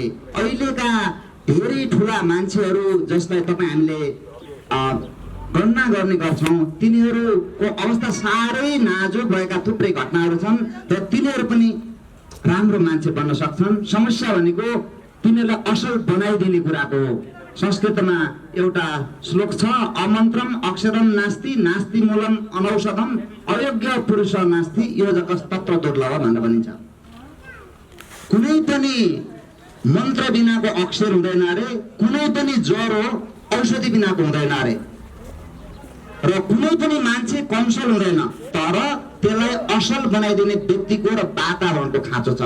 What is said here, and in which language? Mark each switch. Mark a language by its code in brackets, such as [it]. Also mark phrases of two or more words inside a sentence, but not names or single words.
[ne] अहिलेका धेरै ठुला मान्छेहरू जसलाई तपाईँ हामीले गणना गर्ने गर्छौँ, तिनीहरूको अवस्था साह्रै नाजुक भएका थुप्रै घटनाहरू छन् र तिनीहरू पनि राम्रो मान्छे बन्न सक्छन्। समस्या भनेको तिनीहरूलाई असल बनाइदिने कुराको हो। संस्कृतमा एउटा श्लोक छ, [sa] अमन्त्रम अक्षरम नास्ति नास्ति मूलम अनौषधम अयोग्य पुरुष नास्ति योजकस तत्र दुर्लभ [ne] भनेर भनिन्छ। कुनै पनि मन्त्र बिनाको अक्षर हुँदैन अरे, कुनै पनि ज्वरो औषधि बिनाको हुँदैन अरे, र कुनै पनि मान्छे कमसल हुँदैन, तर त्यसलाई असल बनाइदिने व्यक्तिको र वातावरणको खाँचो छ।